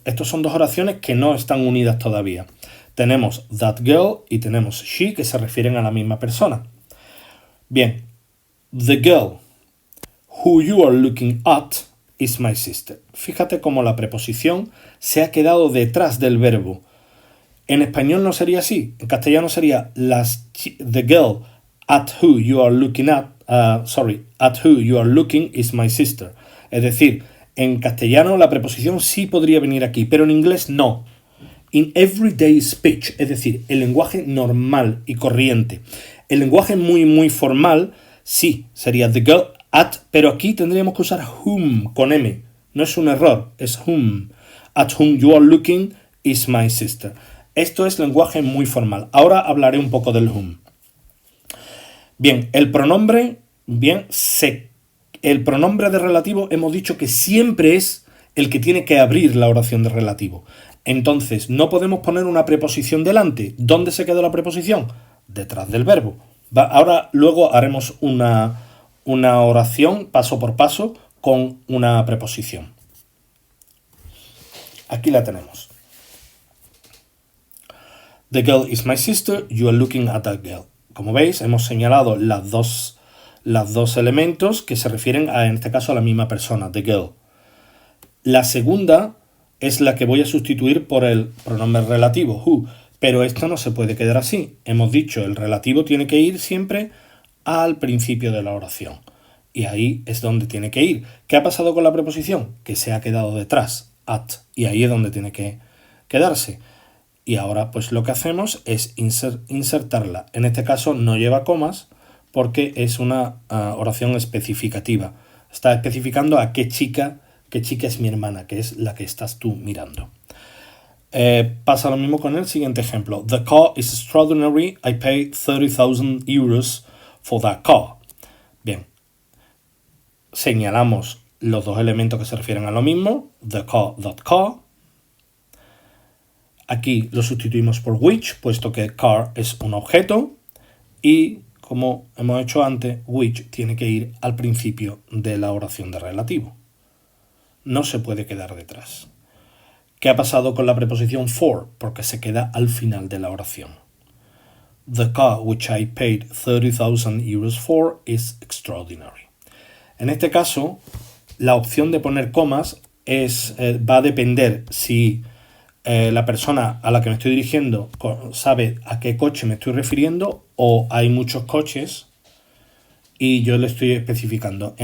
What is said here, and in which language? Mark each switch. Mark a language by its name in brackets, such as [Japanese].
[Spanish] Estas son dos oraciones que no están unidas todavía. Tenemos [English] that girl [Spanish] y tenemos she, que se refieren a la misma persona. [English] Bien, the girl who you are looking at is my sister. [Spanish] Fíjate cómo la preposición se ha quedado detrás del verbo. En español no sería así. En castellano sería [English] the girl at who you are looking at who you are looking is my sister. [Spanish] Es decir, en castellano la preposición sí podría venir aquí, pero en inglés no. [English] In everyday speech, [Spanish] es decir, el lenguaje normal y corriente. El lenguaje muy, muy formal, sí, sería [English] the girl [Spanish] At, pero aquí tendríamos que usar whom con M. No es un error, es whom. [English] At whom you are looking is my sister. [Spanish] Esto es lenguaje muy formal. Ahora hablaré un poco del whom. Bien, el pronombre de relativo hemos dicho que siempre es el que tiene que abrir la oración de relativo. Entonces, no podemos poner una preposición delante. ¿Dónde se queda la preposición? Detrás del verbo. Ahora, luego haremos una oración paso por paso con una preposición. Aquí la tenemos. [English] The girl is my sister, you are looking at that girl. [Spanish] Como veis, hemos señalado los dos elementos que se refieren en este caso a la misma persona, [English] the girl. [Spanish] La segunda es la que voy a sustituir por el pronombre relativo, who, pero esto no se puede quedar así. Hemos dicho, el relativo tiene que ir siempre al principio de la oración. Y ahí es donde tiene que ir. ¿Qué ha pasado con la preposición? Que se ha quedado detrás, at, y ahí es donde tiene que quedarse. Y ahora pues lo que hacemos es insertarla. En este caso no lleva comas porque es una oración especificativa. Está especificando a qué chica es mi hermana, que es la que estás tú mirando. Pasa lo mismo con el siguiente ejemplo. [English] The car is extraordinary. I paid 30,000 euros for that car. [Spanish] Bien. Señalamos los dos elementos que se refieren a lo mismo. [English] The car, that car. [Spanish] Aquí lo sustituimos por which, puesto que car es un objeto. Y, como hemos hecho antes, which tiene que ir al principio de la oración de relativo. No se puede quedar detrás. ¿Qué ha pasado con la preposición for? Porque se queda al final de la oración. [English] The car which I paid 30,000 euros for is extraordinary. [Spanish] En este caso, la opción de poner comas va a depender si la persona a la que me estoy dirigiendo sabe a qué coche me estoy refiriendo o hay muchos coches y yo le estoy especificando.